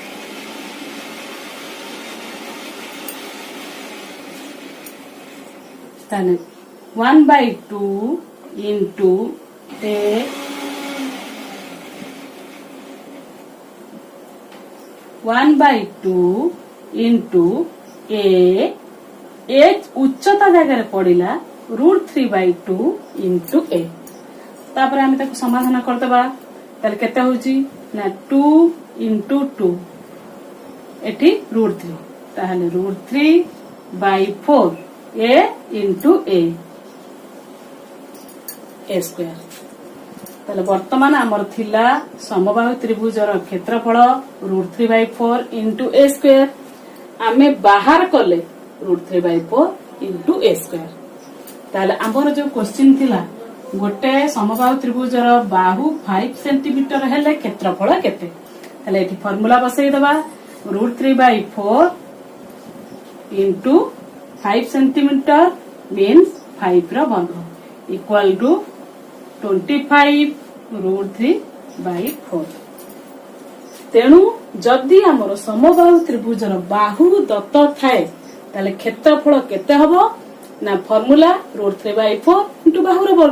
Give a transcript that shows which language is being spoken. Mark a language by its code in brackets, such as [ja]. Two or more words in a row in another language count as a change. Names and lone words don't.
[en] Then 1/2 into a 1/2 into a [or] ଉଚ୍ଚତା ଜଗହ ପଡ଼ା [en] √3/2 into a. [or] ତାପର ଆମ ସମାଧାନ କରଦେ କେତେ ହୋଚି ନା 2 into 2 एठी √3 ताहले √3/4 [en] a into a square. [or] ତାହଲେ ବର୍ତ୍ତମାନ ଆମର ଥିଲା ସମବାହୁ ତ୍ରିଭୁଜର କ୍ଷେତ୍ରଫଳ √3/4 [en] into a square. [or] ଆମେ ବାହର କଲେ √3/4 [en] into a square. [or] ତାହଲେ ଆମର ଯୋ କ୍ୱେଶ୍ଚନ ଥିଲା ଗୋଟେ ସମବାହୁ ତ୍ରିଭୁଜର ବାହୁ 5 ସେଣ୍ଟିମିଟର ହେଲେ କ୍ଷେତ୍ରଫଳ କେତେ. ତାହଲେ ଏଠି ଫର୍ମୁଲା ବସଇ ଦବା √3/4 [en] into 5 centimeter means [or] 5 ରୋ ବର୍ଗ [en] equal to [or] 25 √3/4. ତେଣୁ ଯଦି ଆମର ସମବାହୁ ତ୍ରିଭୁଜର ବାହୁ ଦତ୍ତ ଥାଏ ତାଲେ କ୍ଷେତ୍ରଫଳ କେତେ ହବୋ ନା ଫର୍ମୁଲା √3/4 into ବାହୁର ବର୍ଗ.